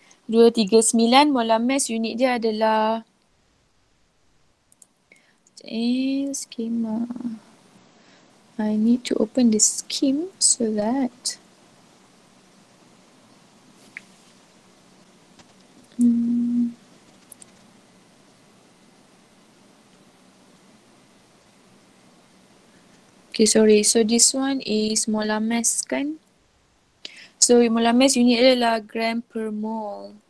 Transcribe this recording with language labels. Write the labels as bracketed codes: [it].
[ms] 239 molar mass, unit dia adalah schema. [en] I need to open the scheme so that Okay, sorry. So this one is molar mass kan? [ms] So molar mass unit dia adalah gram per mole.